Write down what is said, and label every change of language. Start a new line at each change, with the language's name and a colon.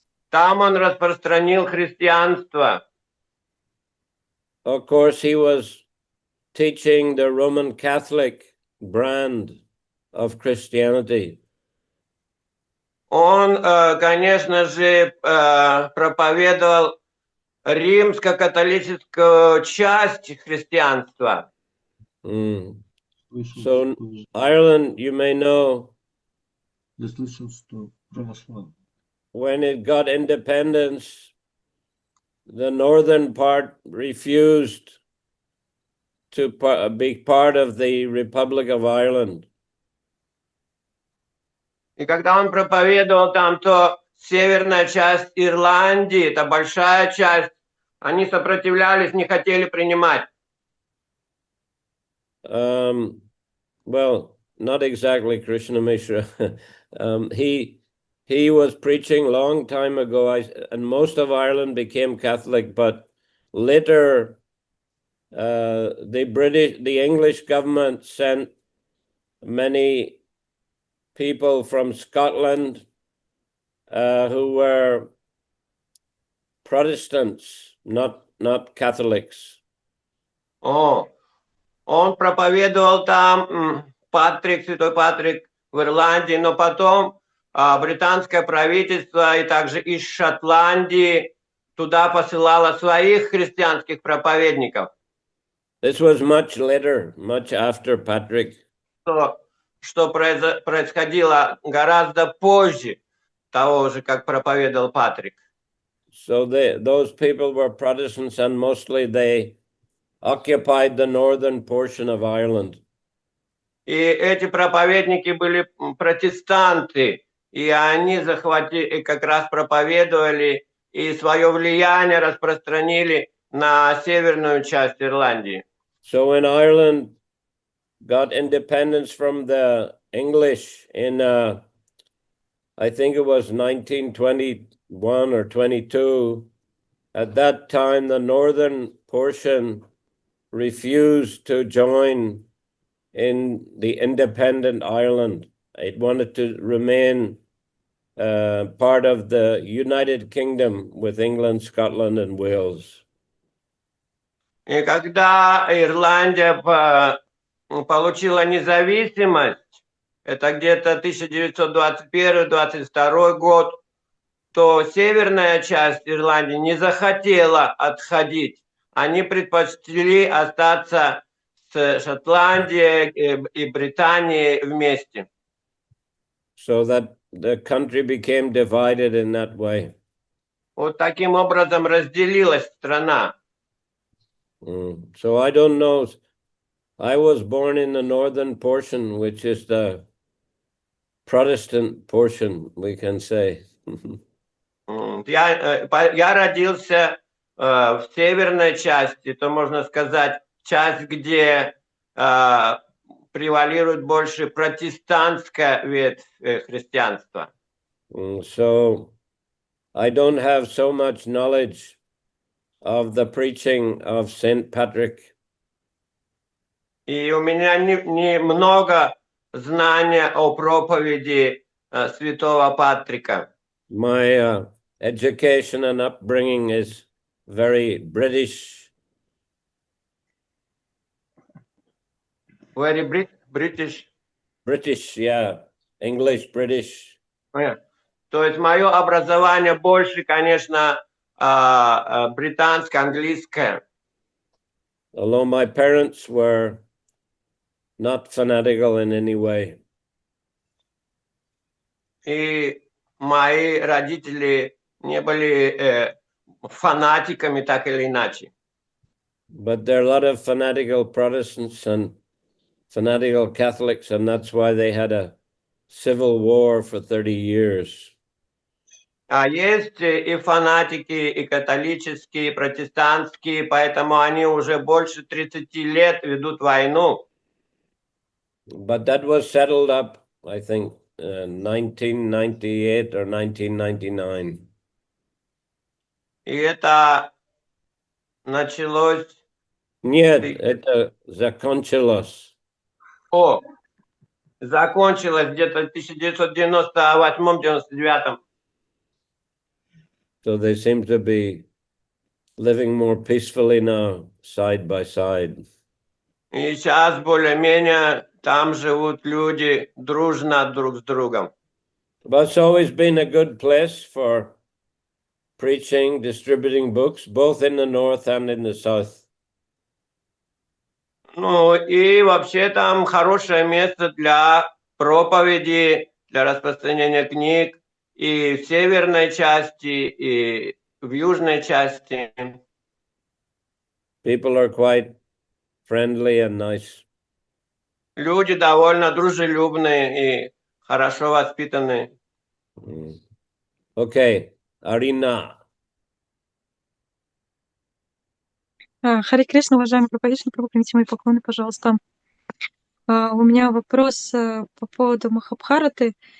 Russian: Там он распространил христианство.
English: Of course, he was teaching the Roman Catholic brand of Christianity.
Russian: Он, конечно же, проповедовал римско-католическую часть христианства.
English: So Ireland, you may know,
Russian: Я слышал, что православие.
English: when it got independence, the northern part refused to be part of the Republic of Ireland.
Russian: И когда он проповедовал там, то северная часть Ирландии, это большая часть, они сопротивлялись, не хотели принимать.
English: Well, not exactly Krishna Mishra. He was preaching a long time ago, and most of Ireland became Catholic, but later the English government sent many people from Scotland who were Protestants, not Catholics.
Russian: Он проповедовал там, Патрик, святой Патрик, в Ирландии, но потом британское правительство и также из Шотландии туда посылало своих христианских проповедников.
English: This was much later, much after Patrick.
Russian: Что происходило гораздо позже того же, как проповедовал Патрик.
English: So those people were Protestants, and mostly they occupied the northern portion of Ireland.
Russian: И эти проповедники были протестанты, и они захватили, как раз проповедовали и свое влияние распространили на северную часть Ирландии.
English: So when Ireland got independence from the English in, I think it was 1921 or 22, at that time the northern portion refused to join in the independent Ireland. It wanted to remain part of the United Kingdom with England, Scotland, and Wales.
Russian: И когда Ирландия получила независимость, это где-то 1921-22 год, то северная часть Ирландии не захотела отходить. Они предпочли остаться с Шотландией и Британией вместе.
English: So that the country became divided in that way.
Russian: Вот таким образом разделилась страна.
English: So I don't know. I was born in the northern portion, which is the Protestant portion, we can say.
Russian: Я родился в северной части, то можно сказать, часть, где превалирует больше протестантская ветвь христианства.
English: So I don't have so much knowledge of the preaching of Saint Patrick.
Russian: И у меня немного знания о проповеди святого Патрика.
English: My education and upbringing is very British. Very British. British, yeah. English, British.
Russian: То есть мое образование больше, конечно, британское, английское.
English: Although my parents were not fanatical in any way.
Russian: И мои родители не были фанатиками, так или иначе.
English: But there are a lot of fanatical Protestants and fanatical Catholics, and that's why they had a civil war for 30 years.
Russian: А есть и фанатики, и католические, и протестантские, поэтому они уже больше 30 лет ведут войну.
English: But that was settled up, I think, 1998 or 1999.
Russian: И это началось... Нет, это закончилось. Закончилось где-то в 1998-99.
English: So they seem to be living more peacefully now, side by side.
Russian: И сейчас более-менее там живут люди дружно друг с другом.
English: But it's always been a good place for preaching, distributing books, both in the north and in the south.
Russian: Ну и вообще там хорошее место для проповеди, для распространения книг и в северной части, и в южной части.
English: People are quite friendly and nice.
Russian: Люди довольно дружелюбные и хорошо воспитанные.
English: Okay, Arina.
Russian: Харе Кришна, уважаемый Прабхавишну, Прабhu, примите мои поклоны, пожалуйста. У меня вопрос по поводу Махабхараты.